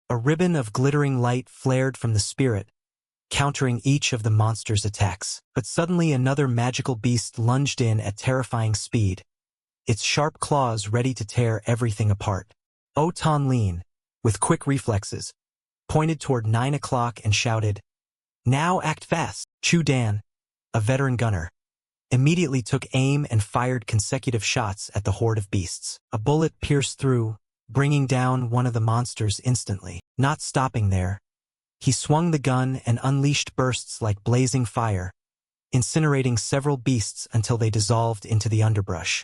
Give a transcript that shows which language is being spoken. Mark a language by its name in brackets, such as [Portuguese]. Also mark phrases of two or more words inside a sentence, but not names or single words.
[English] A ribbon of glittering light flared from the spirit, countering each of the monster's attacks. But suddenly another magical beast lunged in at terrifying speed, its sharp claws ready to tear everything apart. Lin, with quick reflexes, pointed toward 9 o'clock and shouted, "Now act fast!" Chu Dan, a veteran gunner, immediately took aim and fired consecutive shots at the horde of beasts. A bullet pierced through, bringing down one of the monsters instantly. Not stopping there, he swung the gun and unleashed bursts like blazing fire, incinerating several beasts until they dissolved into the underbrush.